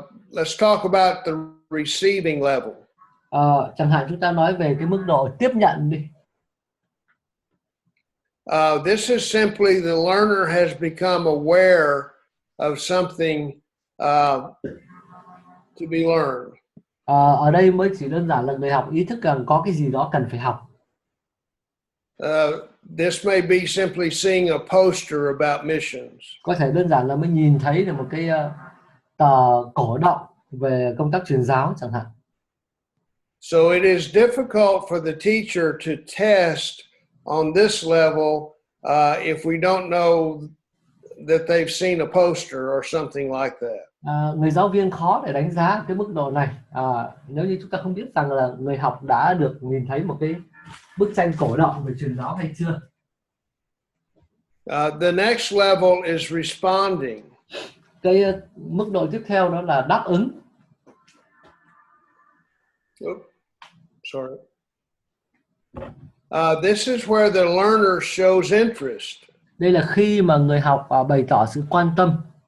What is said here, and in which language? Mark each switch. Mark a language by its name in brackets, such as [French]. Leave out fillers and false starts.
[English] Let's talk about the receiving level. [Vietnamese] Chẳng hạn chúng ta nói về cái mức độ tiếp nhận đi. [English] This is simply the learner has become aware of something to be learned. [Vietnamese] Ở đây mới chỉ đơn giản là người học ý thức rằng có cái gì đó cần phải học. [English] This may be simply seeing a poster about missions. [Vietnamese] Có thể đơn giản là mới nhìn thấy được một cái tờ cổ động về công tác truyền giáo chẳng hạn. [English] So it is difficult for the teacher to test on this level if we don't know that they've seen a poster or something like that. [Vietnamese] Người giáo viên khó để đánh giá cái mức độ này nếu như chúng ta không biết rằng là người học đã được nhìn thấy một cái bức tranh cổ động về truyền giáo hay chưa. [English] The next level is responding. [Vietnamese] Cái mức độ tiếp theo đó là đáp ứng. [English] Sorry. This is where the learner shows interest. [Vietnamese] Đây là khi mà người học bày tỏ sự quan tâm.